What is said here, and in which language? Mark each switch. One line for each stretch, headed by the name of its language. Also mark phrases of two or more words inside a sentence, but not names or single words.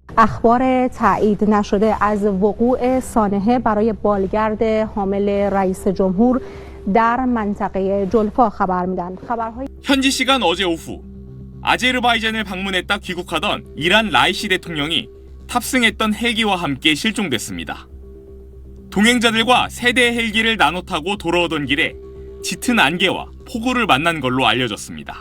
Persian: اخبار تایید نشده از وقوع سانحه برای بالگرد حامل رئیس جمهور در منطقه جولفا خبر میدن.
Korean: 현지 시간 어제 오후 아제르바이잔을 방문했다 귀국하던 이란 라이시 대통령이 탑승했던 헬기와 함께 실종됐습니다. 동행자들과 세 대의 헬기를 나눠 타고 돌아오던 길에 짙은 안개와 폭우를 만난 걸로 알려졌습니다.